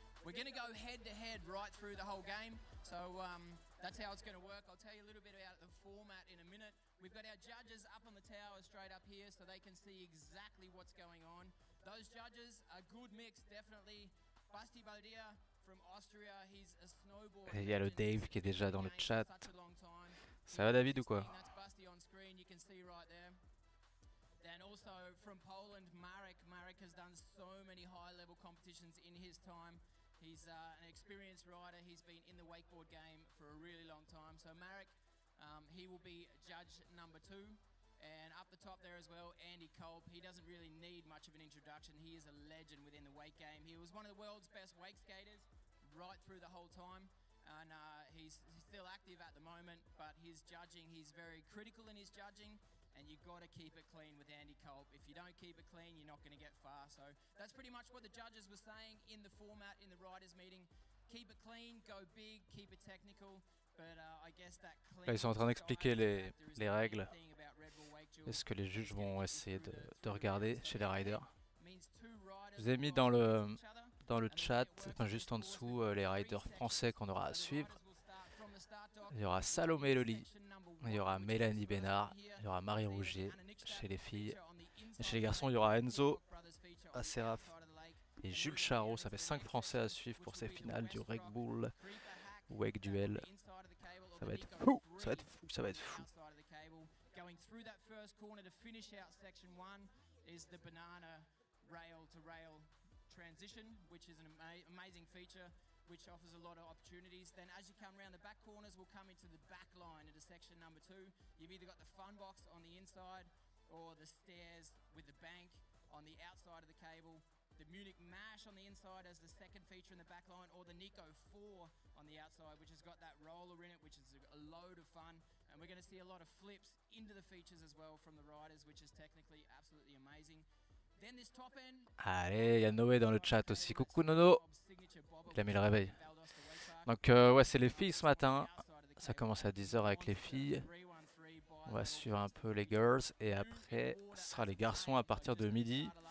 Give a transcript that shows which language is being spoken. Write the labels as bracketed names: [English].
[English] We're going to go head-to-head right through the whole game, so that's how it's going to work. I'll tell you a little bit about the format in a minute. We've got our judges up on the tower straight up here so they can see exactly what's going on. Those judges, a good mix, definitely. Basti Baldia from Austria, he's a snowboard. [French] Il y a le Dave qui est déjà dans le chat. Ça va David ou quoi? [English] That's Basti on screen, you can see right there. Then also from Poland, Marek. Marek has done so many high-level competitions in his time. He's an experienced rider. He's been in the wakeboard game for a really long time. So Marek, he will be judge number 2. And up the top there as well, Andy Kolb. He doesn't really need much of an introduction. He is a legend within the wake game. He was one of the world's best wake skaters right through the whole time. And he's still active at the moment, but his judging, he's very critical in his judging. And you've got to keep it clean with Andy Kolb. If you don't keep it clean, you're not going to get far. So that's pretty much what the judges were saying in the format in the riders meeting. Keep it clean, go big, keep it technical. But I guess that clean. [French] Là, ils sont en train d'expliquer les règles. Est-ce que les juges vont essayer de regarder chez les riders? Je vous ai mis dans le chat, enfin juste en dessous, les riders français qu'on aura à suivre. Il y aura Salomé Loli, il y aura Mélanie Bénard, il y aura Marie Rougier chez les filles. Et chez les garçons, il y aura Enzo Aceraf et Jules Charot. Ça fait 5 Français à suivre pour ces finales du Red Bull Wake Duel. Ça va être fou, ça va être fou, ça va être fou. [English] Going through that first corner to finish out section 1 is the banana rail to rail transition, which is an amazing feature which offers a lot of opportunities. Then as you come around the back corners, we'll come into the back line into section number 2. You've either got the fun box on the inside or the stairs with the bank on the outside of the cable. The Munich Mash on the inside as the second feature in the back line, or the Nico 4 on the outside, which has got that roller in it, which is a load of fun. And we're going to see a lot of flips into the features as well from the riders, which is technically absolutely amazing. Then this top end. [French] Allez, il y a Noé dans le chat aussi. Coucou Nono. Il a mis le réveil. Donc ouais, c'est les filles ce matin. Ça commence à 10 h avec les filles. On va suivre un peu les girls et après ce sera les garçons à partir de midi.